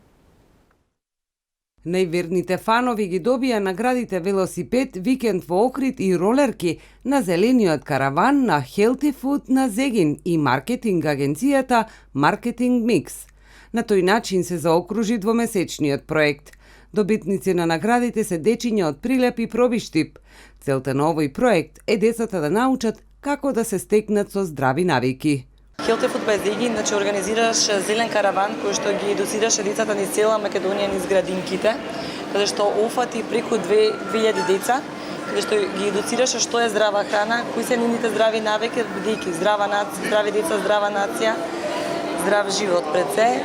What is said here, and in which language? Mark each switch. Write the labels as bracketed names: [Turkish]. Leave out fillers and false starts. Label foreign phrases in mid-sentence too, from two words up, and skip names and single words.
[Macedonian] Најверните фанови ги добија наградите велосипед, викенд во Охрид и ролерки на Зелениот караван на Healthy Food на Зегин и маркетинг агенцијата Marketing Mix. На тој начин се заокружи двомесечниот проект. Добитници на наградите се дечиња од Прилеп и Пробиштип. Целта на овој проект е децата да научат како да се стекнат со здрави навики. Healthy Food by Zegin, значи организираш зелен караван кој што ги едуцираше децата низ цела Македонија низ градинките, каде што офати преку 2000 деца, каде што ги едуцираше што е здрава храна, кои се нивните здрави навики, бидејќи здрави деца, здрава нација, здрав живот пред се.